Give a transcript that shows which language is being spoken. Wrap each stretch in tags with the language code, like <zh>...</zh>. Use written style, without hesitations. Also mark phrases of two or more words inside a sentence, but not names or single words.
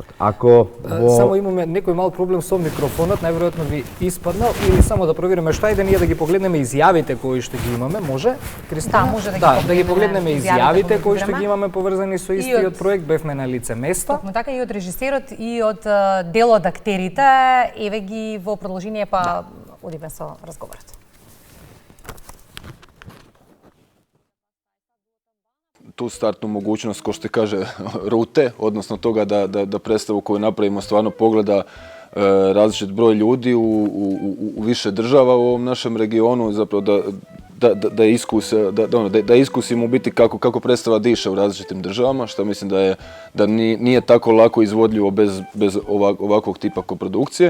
<mk>Само имаме некој мал проблем со микрофонот, најверојатно ви испаднал, или само да провериме што, ајде ние да ги погледнеме изјавите кои што ги имаме, може? Кристина? Да, може да ги погледнеме изјавите кои што ги имаме поврзани со истиот проект, бевме на лице место. Токму така и од режисерот и од дел од актерите, еве ги во продолжение па одиме со разговорот.</mk> <hr>Tu startnu mogućnost, ko što kaže, rute, odnosno toga da predstavu koju napravimo stvarno pogleda različit broj ljudi u više država u ovom našem regionu, zapravo da iskusimo u biti kako predstava diše u različitim državama, što mislim da nije tako lako izvodljivo bez ovakvog tipa koprodukcije.</hr>